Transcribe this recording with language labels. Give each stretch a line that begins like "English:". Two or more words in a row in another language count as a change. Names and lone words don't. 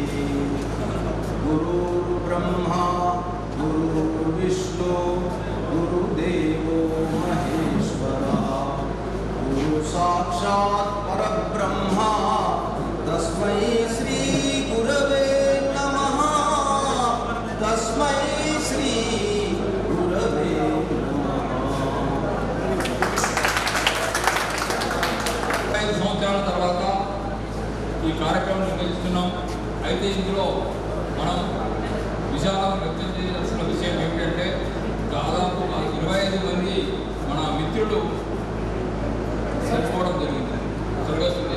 Sanskrit: गुरुर्ब्रह्मा गुरुर्विष्णु गुरुदेवो महेश्वरः गुरु साक्षात् परब्रह्मा तस्मै श्री गुरवे नमः तस्मै श्री गुरवे नमः।
Telugu: 5 సంవత్సరాల తర్వాత ఈ కార్యక్రమం నిర్వహిస్తున్నాం. అయితే ఇందులో మనం విషాదం వ్యక్తం చేయాల్సిన విషయం ఏమిటంటే దాదాపు 25 మంది మన మిత్రులు చనిపోవడం జరిగింది, స్వర్గస్థులే.